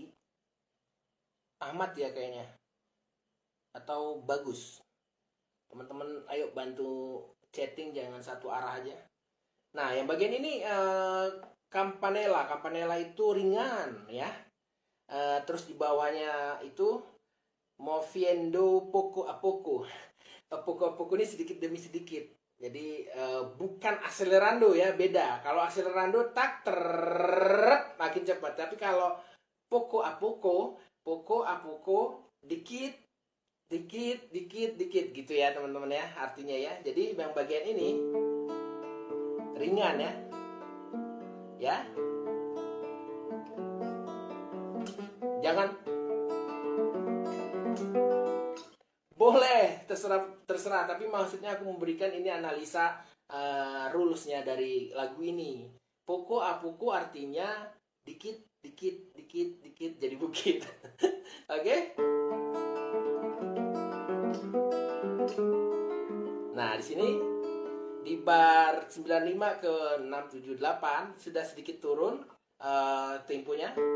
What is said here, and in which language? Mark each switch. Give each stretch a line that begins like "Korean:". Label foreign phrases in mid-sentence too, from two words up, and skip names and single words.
Indonesian: Ahmad ya kayaknya. Atau Bagus. Teman-teman ayo bantu chatting, jangan satu arah aja. Nah, yang bagian ini Campanella. Campanella itu ringan ya. Terus di bawahnya itu
Italian: moviendo poco a poco. Poco a poco
Indonesian: ini sedikit demi sedikit. Jadi bukan acelerando ya, beda. Kalau acelerando tak makin cepat. Tapi kalau
Italian: poco a poco
Indonesian: dikit gitu ya teman-teman ya, artinya ya. Jadi yang bagian ini ringan ya. Ya. Jangan Boleh, terserah. Tapi maksudnya aku memberikan ini analisa rulesnya dari lagu ini.
Italian: Poco a poco
Indonesian: artinya dikit, dikit, dikit, dikit jadi bukit. Oke? Nah, di sini di bar 95 ke 678 sudah sedikit turun temponya.